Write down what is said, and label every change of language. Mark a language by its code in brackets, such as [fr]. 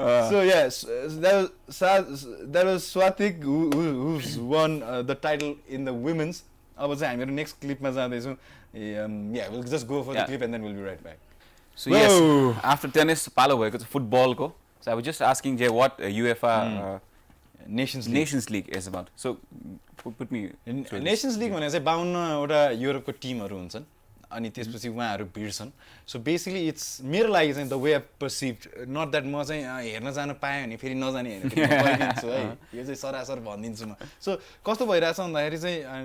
[en] So yes, that was Swatik who's won the title in the women's. [ne] अब चाहिँ हामीहरू next क्लिपमा जाँदैछौँ [en] yeah we'll just go for the clip and then we'll be right back. So yes, after tennis [ne] पालो भएको छ फुटबलको. [en] So I was just asking Jay what UEFA Nations League is about. So put me [ne] Nations League भने चाहिँ 52 वटा युरोपको टिमहरू हुन्छन् अनि त्यसपछि उहाँहरू भिड्छन् [en] so basically it's [ne] मेरो लागि चाहिँ the way of पर्सिभ्ड not that म चाहिँ हेर्न जानु पाएँ भने फेरि नजाने होइन भनिदिन्छु है यो चाहिँ सरासर भनिदिन्छु म सो कस्तो भइरहेछ भन्दाखेरि चाहिँ